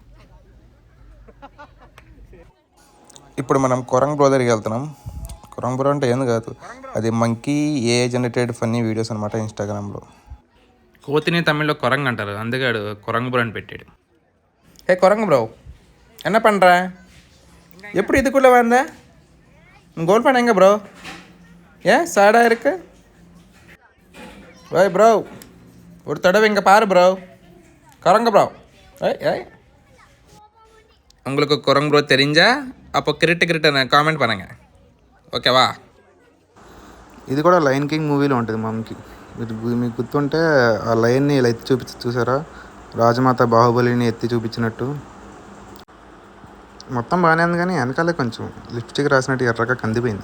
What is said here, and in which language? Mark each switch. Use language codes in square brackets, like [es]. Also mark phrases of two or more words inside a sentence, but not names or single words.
[te] ఇప్పుడు మనం కొరంగ్ బ్రో దగ్గరికి వెళ్తున్నాం. కొరంగ్ బ్రో అంటే ఏం కాదు, అది [en] monkey AI generated funny videos [te] అనమాట ఇన్స్టాగ్రామ్లో. కోతిని తమిళ్లో కొరంగ్ అంటారు, అందుకే కొరంగ్ బ్రో అని పెట్టాడు. [ta] ఏ కొరంగ్ బ్రో என்ன பண்ற? எப்படி இதுக்குள்ளே வந்த? கோல் பண்ண ப்ரோ, ஏன் சாடாக இருக்கு? ஓய் ப்ரோ, ஒரு தடவை இங்கே பாரு ப்ரோ, குரங்கு ப்ரோ. ஏய் உங்களுக்கு குரங்கு ப்ரோ தெரிஞ்சா அப்போ கிரிட்டு కామెంట్ பண்ணுங்க, ఓకేవా? [te] ఇది కూడా లయన్ కింగ్ మూవీలో ఉంటుంది. మీకు గుర్తుంటే ఆ లయన్ని ఇలా ఎత్తి చూసారా, రాజమాత బాహుబలిని ఎత్తి చూపించినట్టు. మొత్తం బాగానే ఉంది కానీ వెనకాలే కొంచెం లిప్స్టిక్ రాసినట్టు ఎర్రగా కందిపోయింది.